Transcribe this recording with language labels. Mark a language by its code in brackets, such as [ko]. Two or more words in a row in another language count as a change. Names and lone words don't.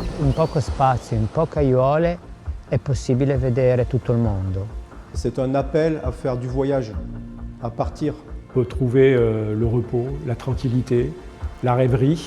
[it] in poco spazio, in poche aiuole, è possibile vedere tutto il mondo. [fr] C'est un appel à faire du voyage, à partir. Retrouver le repos, la tranquillité, la rêverie.